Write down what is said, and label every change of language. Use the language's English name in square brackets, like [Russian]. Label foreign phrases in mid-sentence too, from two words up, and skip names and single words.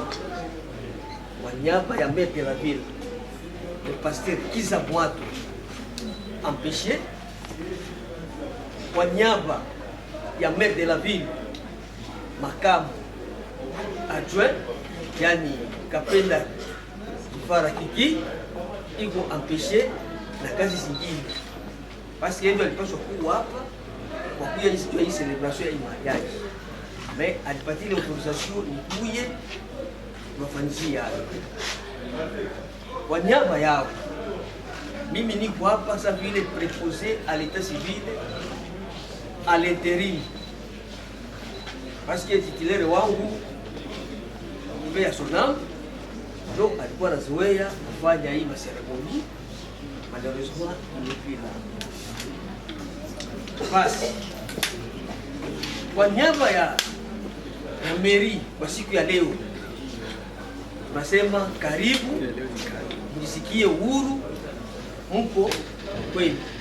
[Swahili] kwa niaba ya [French] Maire de la Ville, le pasteur Kiza Mwato empêché, [Swahili] kwa niaba ya [French] Maire de la Ville, [Swahili] makamu adjoint yani Kapenda Kifara Kiki iko empêché na kazi zingine, basi yeye alipaswa kuwa hapa kwa kuja hii celebration ya mariage, mais alipatia ile autorisation nikuye wafanyia hayo. Kwa niaba yao mimi niko hapa sasa vile [French] préposé à l'état civil à l'intérim, parce que titulaire [Swahili] wangu ya Sonam ndio alikuwa anazoea kufanya hii maseremoni, malheureusement imepita. Basi kwa niaba ya mairie kwa siku ya leo tunasema karibu, mjisikie uhuru, mpo kweli.